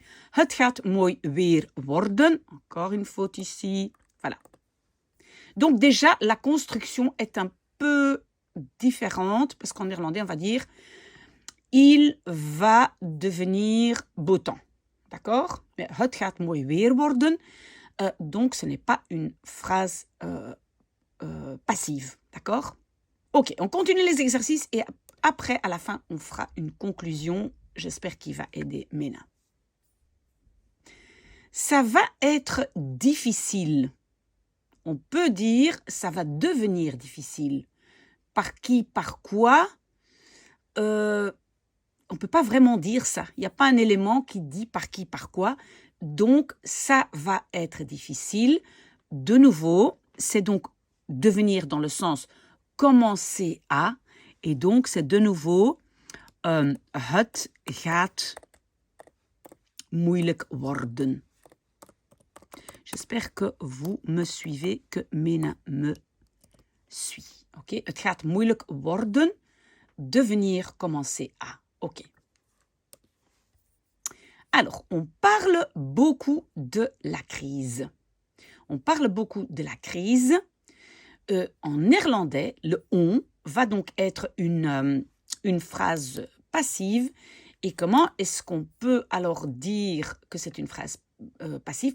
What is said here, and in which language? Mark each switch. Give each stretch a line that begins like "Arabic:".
Dutch: Het gaat mooi weer worden.
French: Encore une faute ici. Voilà. Donc déjà, la construction est un peu différente parce qu'en néerlandais, on va dire il va devenir beau temps. D'accord? Mais
Dutch: het gaat mooi weer worden.
French: Donc, ce n'est pas une phrase passive. D'accord? OK, on continue les exercices et après, à la fin, on fera une conclusion. J'espère qu'il va aider Mena. Ça va être difficile. On peut dire ça va devenir difficile. Par qui, par quoi? On ne peut pas vraiment dire ça. Il n'y a pas un élément qui dit par qui, par quoi. Donc, ça va être difficile. De nouveau, c'est donc devenir dans le sens commencer à. Et donc, c'est de nouveau
Dutch: het gaat moeilijk worden.
French: J'espère que vous me suivez, que Mena me suit. Okay?
Dutch: Het gaat moeilijk worden,
French: devenir, commencer à. OK. Alors, on parle beaucoup de la crise. On parle beaucoup de la crise. En néerlandais, le on va donc être une phrase passive. Et comment est-ce qu'on peut alors dire que c'est une phrase passive?